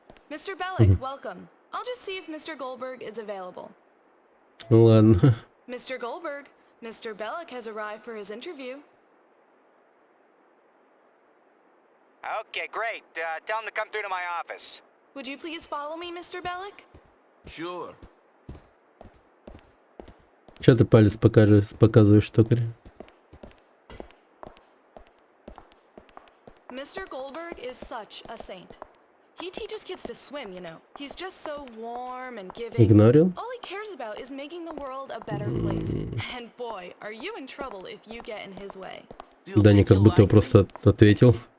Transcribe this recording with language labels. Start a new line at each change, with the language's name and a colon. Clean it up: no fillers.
English: Mr. Bellic, welcome. I'll just see if Mr. Goldberg is available.
Russian: Ладно.
English: Mr. Goldberg, Mr. Bellic has arrived for his interview. Okay, great. Tell him to come through to my office. Would you please follow me, Mr. Bellic? Sure.
Russian: Че ты палец показываешь, токарь?
English: Mr. Goldberg is such a saint. He teaches kids to swim, you know. He's just so warm and giving.
Russian: Игнорил?
English: All he cares about is making the world a better place. And boy, are you in trouble if you get in his way.
Russian: Даня как будто просто ответил.